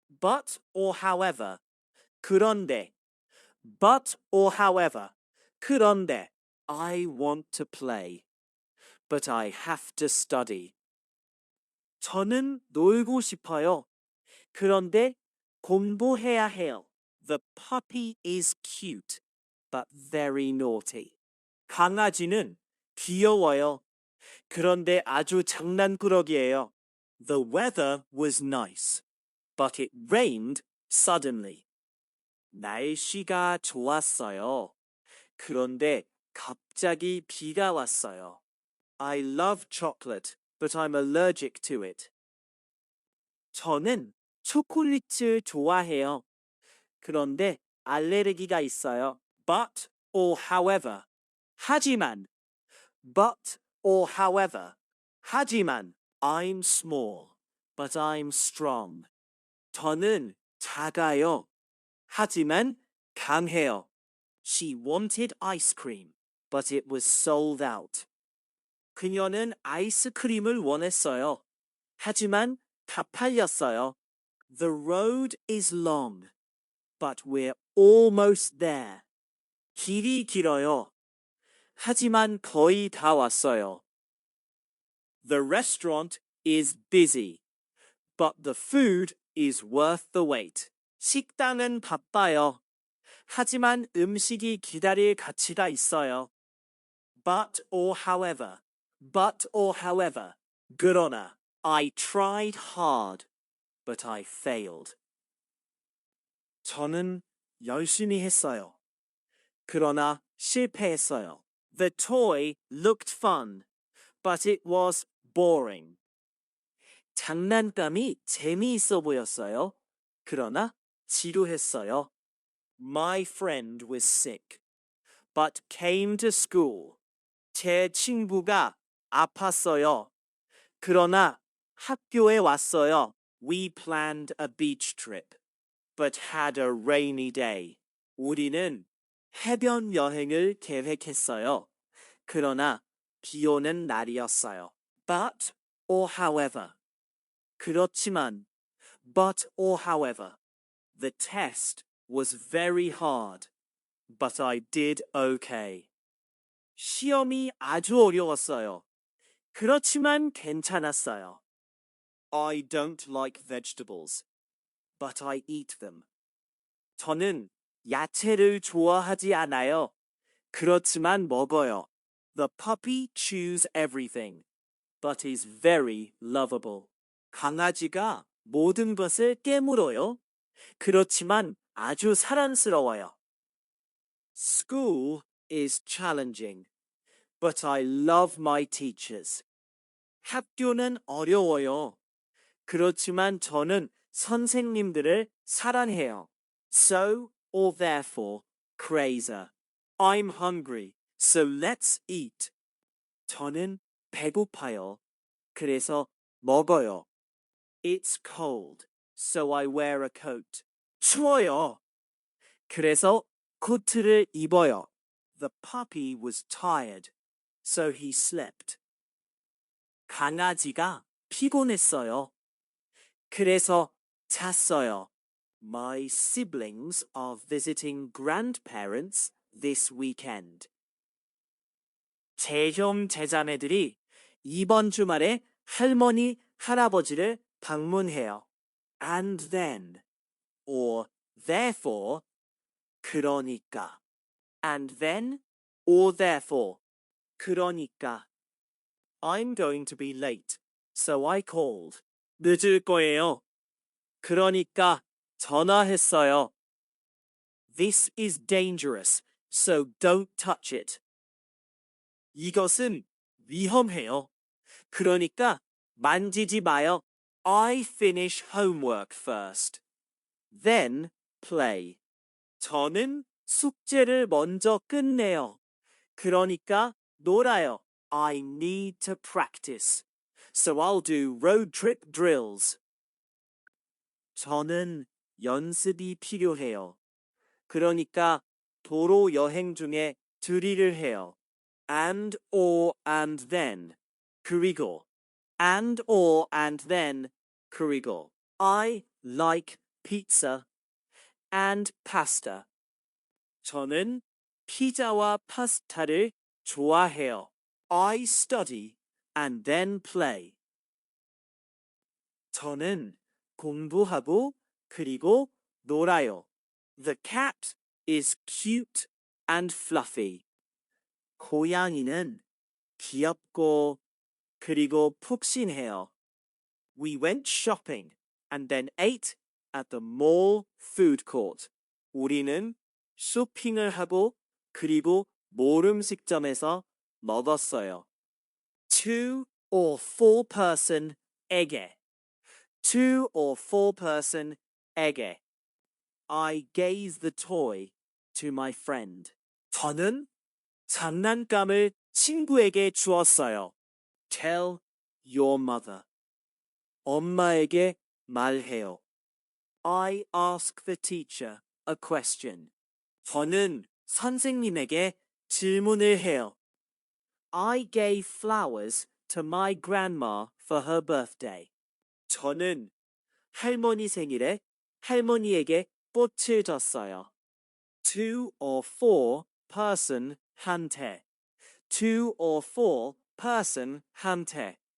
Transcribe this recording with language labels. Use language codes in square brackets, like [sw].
[en] But or however, [ko] 그런데, [en] but or however, 그런데, I want to play, but I have to study. [ko] 저는 놀고 싶어요. 그런데 공부해야 해요. [en] The puppy is cute, but very naughty. [ko] 강아지는 귀여워요. 그런데 아주 장난꾸러기예요. [en] The weather was nice, but it rained suddenly. [ko] 날씨가 좋았어요. 그런데 갑자기 비가 왔어요. [en] I love chocolate, but I'm allergic to it. [ko] 저는 초콜릿을 좋아해요. 그런데 알레르기가 있어요. [en] But or however. [ko] 하지만. [en] But or however. 하지만. I'm small, but I'm strong. [ko] 저는 작아요. 하지만 강해요. [en] She wanted ice cream, but it was sold out. [ko] 그녀는 아이스크림을 원했어요. 하지만 다 팔렸어요. [en] The road is long, But we're almost there. [ko] 길이 길어요. 하지만 거의 다 왔어요. [en] The restaurant is busy, but the food is worth the wait. [ko] 식당은 바빠요. 하지만 음식이 기다릴 가치가 있어요. [en] But or however. [ko] 그러나 [en] I tried hard, but I failed. [ko] 저는 열심히 했어요. 그러나 실패했어요. [en] The toy looked fun, but it was boring. [ko] 장난감이 재미있어 보였어요. 그러나 지루했어요. [en] My friend was sick, but came to school. [ko] 제 친구가 아팠어요. 그러나 학교에 왔어요. [en] We planned a beach trip, but had a rainy day. [ko] 우리는 해변 여행을 계획했어요. 그러나 비 오는 날이었어요. [en] But or however. [ko] 그렇지만, [en] but or however. The test was very hard, but I did okay. [ko] 시험이 아주 어려웠어요. 그렇지만 괜찮았어요. [en] I don't like vegetables, but I eat them. [ko] 저는 야채를 좋아하지 않아요. 그렇지만 먹어요. [en] The puppy chews everything, but is very lovable. [ko] 강아지가 모든 것을 깨물어요. 그렇지만 아주 사랑스러워요. [en] School is challenging, but I love my teachers. [ko] 학교는 어려워요. 그렇지만 저는 선생님들을 사랑해요. [en] So or therefore, crazer. I'm hungry, so let's eat. [ko] 저는 배고파요. 그래서 먹어요. [en] It's cold, so I wear a coat. [ko] 추워요. 그래서 코트를 입어요. [en] The puppy was tired, so he slept. [ko] 강아지가 피곤했어요. 그래서 잤어요. [en] My siblings are visiting grandparents this weekend. [ko] 제형 제자매들이 이번 주말에 할머니, 할아버지를 방문해요. [en] And then, or therefore, [ko] 그러니까. [en] And then, or therefore, [ko] 그러니까. [en] I'm going to be late, so I called. [ko] 늦을 거예요. 그러니까 전화했어요. [en] This is dangerous, so don't touch it. [ko] 이것은 위험해요. 그러니까 만지지 마요. [en] I finish homework first. Then play. [ko] 저는 숙제를 먼저 끝내요. 그러니까 놀아요. [en] I need to practice. So I'll do road trip drills. [ko] 저는 연습이 필요해요. 그러니까 도로 여행 중에 드릴을 해요. [en] And or and then. [ko] 그리고 [en] and or and then. 그리고 I like pizza and pasta. [ko] 저는 피자와 파스타를 좋아해요. [en] I study and then play. [ko] 저는 공부하고 그리고 놀아요. [en] The cat is cute and fluffy. [ko] 고양이는 귀엽고 그리고 푹신해요. [en] We went shopping and then ate at the mall food court. [ko] 우리는 쇼핑을 하고 그리고 몰 음식점에서 먹었어요. [en] Two or four person에게. Two or four person에게. I gave the toy to my friend. [ko] 저는 장난감을 친구에게 주었어요. [en] Tell your mother. [ko] 엄마에게 말해요. [en] I ask the teacher a question. [ko] 저는 선생님에게 질문을 해요. [en] I gave flowers to my grandma for her birthday. [ko] 저는 할머니 생일에 할머니에게 꽃을 줬어요. [en] To or for person한테. To or for person한테.